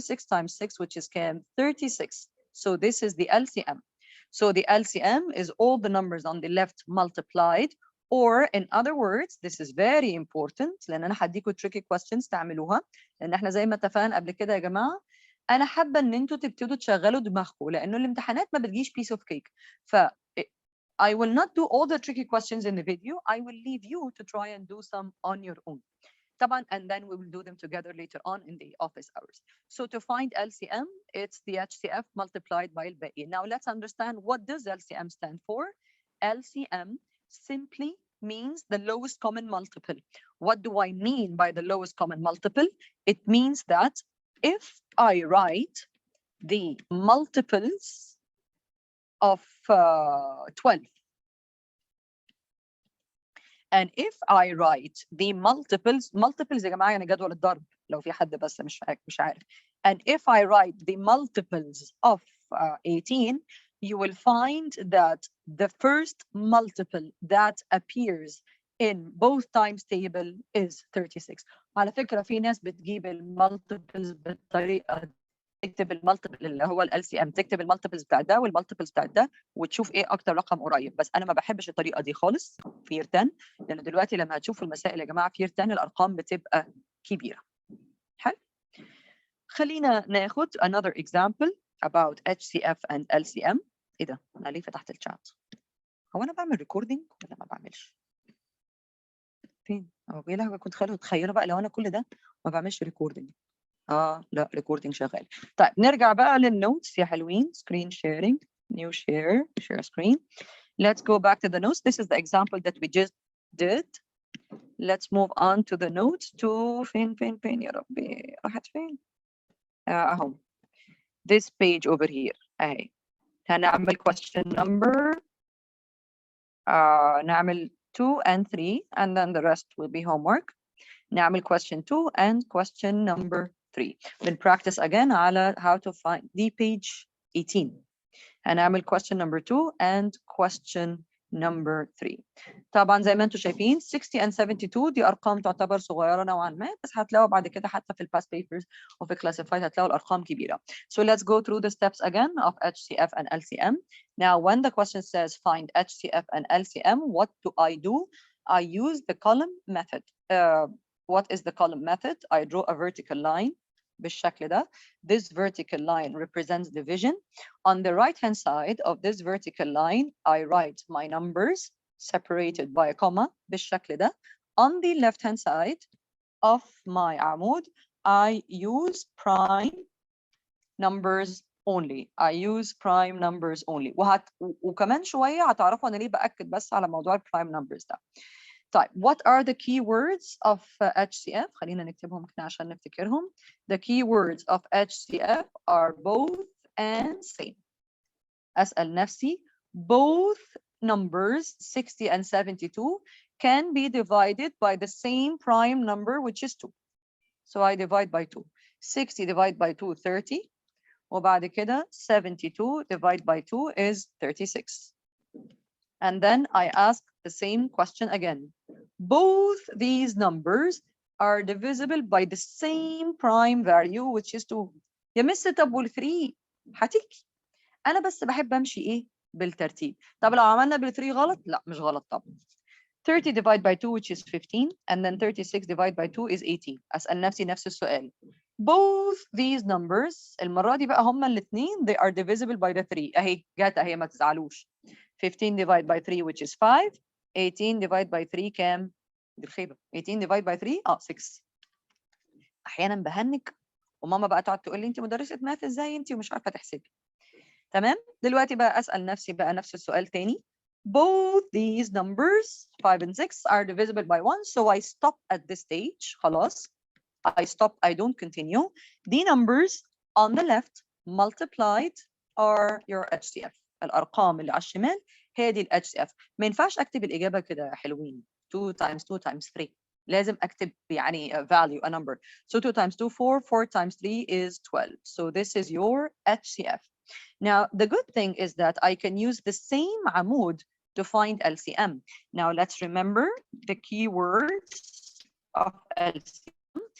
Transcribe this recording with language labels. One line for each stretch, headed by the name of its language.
English: 6 times 6 which is
Arabic: كام؟
English: 36. So this is the LCM. So the LCM is all the numbers on the left multiplied. Or in other words, this is very important
Arabic: لأن أنا هديكوا
English: tricky questions
Arabic: تعملوها. لأن احنا زي ما اتفقنا قبل كده يا جماعة أنا حابة إن أنتوا تبتدوا تشغلوا دماغكم لأنه الامتحانات ما بتجيش
English: piece of cake. ف I will not do all the tricky questions in the video. I will leave you to try and do some on your own.
Arabic: طبعا
English: and then we will do them together later on in the office hours. So to find LCM, it's the HCF multiplied by
Arabic: الباقي.
English: Now let's understand what does LCM stand for. LCM simply means the lowest common multiple. What do I mean by the lowest common multiple? It means that if I write the multiples of 12. And if I write the multiples
Arabic: يا جماعة يعني جدول الضرب لو في حد بس مش عارف.
English: And if I write the multiples of 18, you will find that the first multiple that appears in both times table is 36.
Arabic: على فكرة في ناس بتجيب المالتيبلز بالطريقة تكتب المالتيبل اللي هو ال LCM، تكتب المالتيبلز بتاع ده والمالتيبلز بتاع ده وتشوف ايه اكتر رقم قريب. بس انا ما بحبش الطريقه دي خالص في year 10، لان دلوقتي لما هتشوفوا المسائل يا جماعه في year 10 الارقام بتبقى كبيره. حلو.
English: خلينا ناخد another example about HCF and LCM.
Arabic: ايه ده؟ انا ليه فتحت الشات؟ هو انا بعمل ريكوردنج ولا ما بعملش؟ فين؟ هو يا لهوي كنت تخيلوا بقى لو انا كل ده ما بعملش ريكوردنج. لا ريكوردنج شغال. طيب نرجع بقى للنوتس يا حلوين.
English: Screen sharing, new share screen. Let's go back to the notes. This is the example that we just did. Let's move on to the notes.
Arabic: to فين يا ربي راحت فين؟ اهو.
English: This page over here.
Arabic: اهي. هنعمل
English: question number
Arabic: نعمل
English: 2 and 3 and then the rest will be homework.
Arabic: نعمل
English: question 2 and question number 3. We'll practice again
Arabic: على
English: how to find the page 18.
Arabic: هنعمل
English: question number 2 and question number 3.
Arabic: طبعا زي ما انتم شايفين 60 and 72 دي ارقام تعتبر صغيره نوعا ما، بس هتلاقوا بعد كده حتى في الباس بيبرز وفي classified هتلاقوا الارقام كبيره.
English: So let's go through the steps again of HCF and LCM. Now when the question says find HCF and LCM, what do? I use the column method. What is the column method? I draw a vertical line
Arabic: بالشكل ده.
English: This vertical line represents division. On the right hand side of this vertical line, I write my numbers separated by a comma
Arabic: بالشكل ده.
English: On the left hand side of my
Arabic: عمود,
English: I use prime numbers only. I use prime numbers only.
Arabic: وكمان شوية هتعرفوا أنا ليه بأكد بس على موضوع prime numbers ده. طيب
English: what are the keywords of HCF؟
Arabic: خلينا نكتبهم كده عشان نفتكرهم.
English: The keywords of HCF are both and same.
Arabic: أسأل نفسي
English: both numbers 60 and 72 can be divided by the same prime number which is 2. So I divide by 2. 60 divided by 2 30
Arabic: وبعد كده
English: 72 divided by 2 is 36. And then I ask the same question again. Both these numbers are divisible by the same prime value which is 2.
Arabic: يا مس طب وال3 هتيجي. أنا بس بحب أمشي إيه؟ بالترتيب. طب لو عملنا بال3 غلط؟ لا مش غلط طبعا.
English: 30 divided by 2 which is 15 and then 36 divided by 2 is 80.
Arabic: أسأل نفسي نفس السؤال.
English: Both these numbers
Arabic: المرة دي بقى هما الاثنين
English: they are divisible by the 3.
Arabic: أهي جات أهي ما تزعلوش. 15 divided by 3 which is 5.
English: 18 divided by 3
Arabic: كام؟ دي الخيبة.
English: 18 divided by 3 6.
Arabic: أحيانا بهنج وماما بقى تقعد تقول لي أنت مدرسة ماث إزاي أنت ومش عارفة تحسبي. تمام؟ دلوقتي بقى أسأل نفسي بقى نفس السؤال تاني.
English: Both these numbers 5 and 6 are divisible by 1, so I stop at this stage.
Arabic: خلاص.
English: I stop, I don't continue. The numbers on the left multiplied are your HCF.
Arabic: الأرقام اللي على الشمال هي دي ال HCF. ما ينفعش أكتب الإجابة كده حلوين.
English: 2 times 2 times 3.
Arabic: لازم أكتب يعني
English: a value, a number. So 2 times 2 4, 4 times 3 is 12. So this is your HCF. Now, the good thing is that I can use the same
Arabic: عمود
English: to find LCM. Now, let's remember the keywords of LCM.